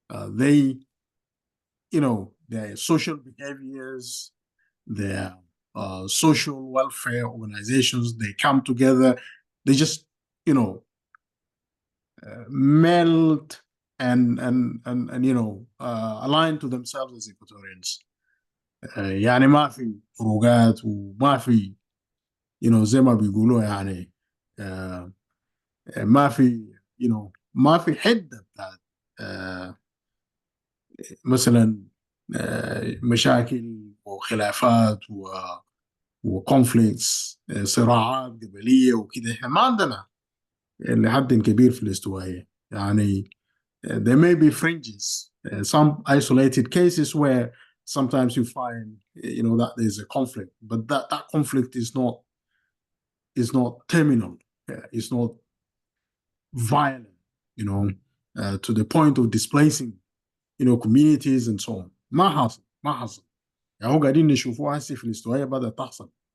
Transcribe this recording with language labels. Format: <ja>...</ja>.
<en>They, you know, their social behaviors, their social welfare organizations, they come together, they just, you know, melt and you know, align to themselves as Equatorians.</en> <ar>يعني ما في فروقات وما في</ar> <en>you know</en> <ar>زي ما بيقولوا يعني ما في you know ما في حدة بتاعت مثلا مشاكل وخلافات وكونفليكتس صراعات قبلية وكده. احنا ما عندنا لحد كبير في الاستوائية.</ar> <en>يعني there may be fringes, some isolated cases where sometimes you find, you know, that there's a conflict, but that conflict is not is not terminal. It's not violent, to the point of displacing, communities and so on.</en> <ar>ما حصل. يعني هو قاعدين نشوفوها هسه في الاستوائية بدأت تحصل.</ar>